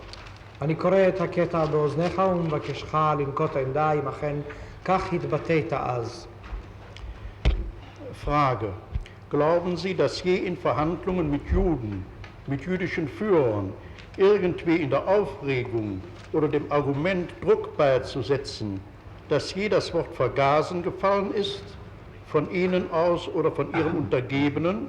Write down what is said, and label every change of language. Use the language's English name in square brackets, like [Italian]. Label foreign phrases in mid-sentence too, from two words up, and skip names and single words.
[Hebrew] אני קורא את הקטע באוזניך ומבקשך לנקוט עמדה אם אכן כך התבטאת אז. [German] Frage. Glauben Sie, dass je in Verhandlungen mit Juden, mit jüdischen Führern, irgendwie in der Aufregung oder dem Argument Druck beizusetzen, dass je das Wort vergasen gefallen ist, von Ihnen aus oder von Ihren Untergebenen?